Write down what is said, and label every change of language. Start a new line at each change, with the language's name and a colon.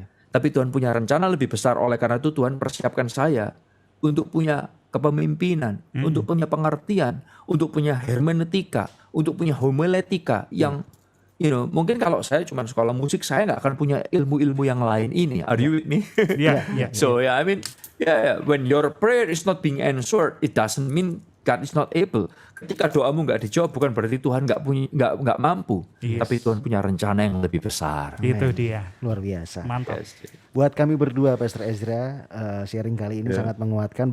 Indonesian: Tapi Tuhan punya rencana lebih besar, oleh karena itu Tuhan persiapkan saya untuk punya kepemimpinan, untuk punya pengertian, untuk punya hermeneutika, untuk punya homiletika yang mungkin kalau saya cuma sekolah musik, saya nggak akan punya ilmu-ilmu yang lain ini.
English: Are you with me? Yeah. So I mean, when your prayer is not being answered, it doesn't mean God is not able.
Indonesian: Ketika doamu nggak dijawab, bukan berarti Tuhan nggak mampu, tapi Tuhan punya rencana yang lebih besar. Itu dia. Luar biasa. Mantap. Buat kami berdua, Pastor Ezra, sharing kali ini sangat menguatkan.